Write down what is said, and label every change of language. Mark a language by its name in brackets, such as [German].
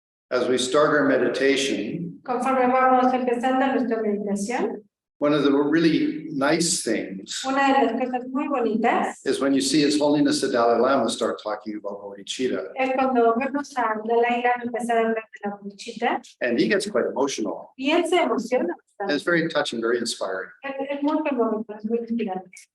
[English] As we start our meditation, [Spanish] Conforme vamos empezando nuestra meditación, [English] one of the really nice things [Spanish] una de las cosas muy bonitas [English] is when you see His Holiness the Dalai Lama start talking about Bodhicitta, [Spanish] es cuando vemos a Dalai Lama empezar a hablar de la bodhicitta [English] and he gets quite emotional. [Spanish] y él se emociona [English] And [Spanish] bastante. [English] it's very touching, very inspiring. [Spanish] Es muy conmovedor, es muy inspirante.